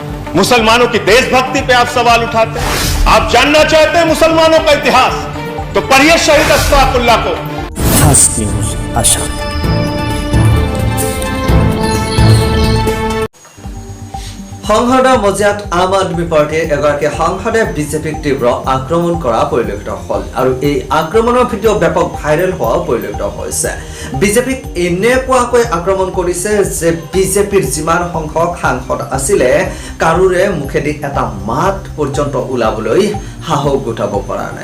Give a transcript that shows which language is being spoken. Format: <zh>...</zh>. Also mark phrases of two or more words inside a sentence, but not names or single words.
<hi>मुसलमानों की देशभक्ति पे आप सवाल उठाते हैं। आप जानना चाहते हैं मुसलमानों का इतिहास, तो पढ़िए शहीद अशफाकुल्लाह को। खास न्यूज आशा।</hi> <as>সংসদৰ মজিয়াত আম আদমি পাৰ্টিয়ে এগৰাকী সাংসদে বিজেপিক তীব্ৰ আক্ৰমণ কৰা পৰিলক্ষিত হ'ল আৰু এই আক্ৰমণৰ ভিডিঅ' ব্যাপক ভাইৰেল হোৱা পৰিলক্ষিত হৈছে। বিজেপিক এনেকুৱাকৈ আক্ৰমণ কৰিছে যে বিজেপিৰ যিমান সংখ্যক সাংসদ আছিলে কাৰোৰে মুখেদি এটা মাত পৰ্যন্ত ওলাবলৈ সাহস গোটাব পৰা নাই।</as>